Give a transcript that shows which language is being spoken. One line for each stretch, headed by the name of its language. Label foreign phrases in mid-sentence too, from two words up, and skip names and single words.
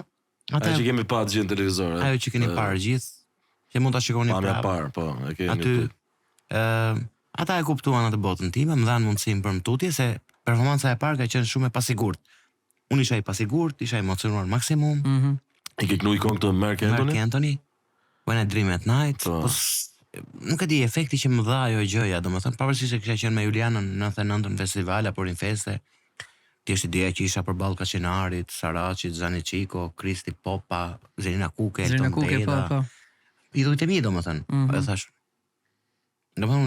Albanian: ajo që kemi pa të gjithë në televizor. Ajo që keni parë gjithë, që mund ta shikoni Pamja prapë. parë, po, e kemi. Aty ata e kuptuan atë botën time, më dhanë mundësinë për mtutje se performanca e parë ka qenë shumë e pasigurt. Unë isha i pasigurt, isha emocionuar maksimum. I ke knu i këngë të Mark Mark Anthony? Anthony, When I Dream at Night, Po. nuk e di efekti që më dha ajo gjëja, domethënë pavarësisht se kisha qenë me Julianën në 99 në festival apo në feste. Ti është ideja që isha përballë Kaçinarit, Saracit, Zani Çiko, Kristi Popa, Zelina Kuke, Zerina Elton Kuke, po, Deda. po. Idhujt e mi domethënë. Po e thash. Domethënë